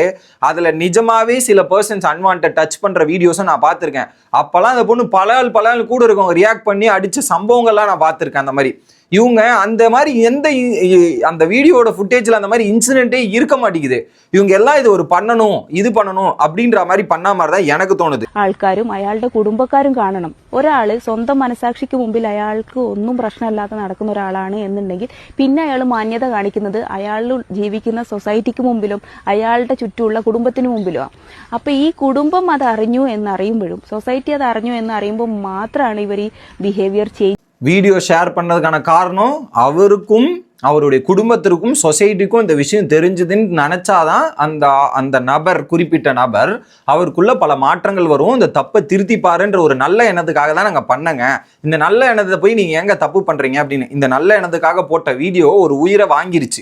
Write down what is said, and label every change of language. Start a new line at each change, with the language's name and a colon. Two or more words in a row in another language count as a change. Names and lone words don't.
Tamil: அதில் நிஜமாவே சில
English: persons unwanted touch
Tamil: பண்ணுற வீடியோஸை நான் பார்த்துருக்கேன். அப்போல்லாம் அந்த பொண்ணு பல ஆள் கூட இருக்கவங்க ரியாக்ட் பண்ணி அடித்த சம்பவங்கள்லாம் நான் பார்த்துருக்கேன். அந்த மாதிரி இவங்க அந்த மாதிரி அந்த வீடியோட ஃபுட்டேஜில் அந்த மாதிரி இன்சிடென்ட்டே இருக்க மாட்டேங்குது. இவங்க எல்லாம் இது ஒரு இது பண்ணணும் அப்படின்ற மாதிரி பண்ண மாதிரி தான் எனக்கு தோணுது.
Malayalam: ആൾക്കാരും അയാളുടെ കുടുംബക്കാരും കാണണം. ഒരാൾ സ്വന്തം മനസാക്ഷിക്ക് മുമ്പിൽ അയാൾക്ക് ഒന്നും പ്രശ്നമില്ലാതെ നടക്കുന്ന ഒരാളാണ് എന്നുണ്ടെങ്കിൽ പിന്നെ അയാൾ മാന്യത കാണിക്കുന്നത് അയാൾ ജീവിക്കുന്ന സൊസൈറ്റിക്ക് മുമ്പിലും അയാളുടെ ചുറ്റുമുള്ള കുടുംബത്തിന് മുമ്പിലുമാണ്. അപ്പൊ ഈ കുടുംബം അത് അറിഞ്ഞു എന്നറിയുമ്പോഴും സൊസൈറ്റി അത് അറിഞ്ഞു എന്നറിയുമ്പോൾ മാത്രമാണ് ഇവർ ഈ ബിഹേവിയർ ചേഞ്ച്.
Tamil: வீடியோ ஷேர் பண்ணதுக்கான காரணம் அவருக்கும் அவருடைய குடும்பத்திற்கும் சொசைட்டிக்கும் இந்த விஷயம் தெரிஞ்சதுன்னு நினைச்சாதான் அந்த நபர், குறிப்பிட்ட நபர், அவருக்குள்ள பல மாற்றங்கள் வரும். இந்த தப்பை திருத்திப்பாருன்ற ஒரு நல்ல எண்ணத்துக்காக தான் நாங்கள் பண்ணங்க. இந்த நல்ல எண்ணத்தை போய் நீங்க எங்க தப்பு பண்றீங்க அப்படின்னு இந்த நல்ல எண்ணத்துக்காக போட்ட வீடியோ ஒரு உயிரை வாங்கிருச்சு.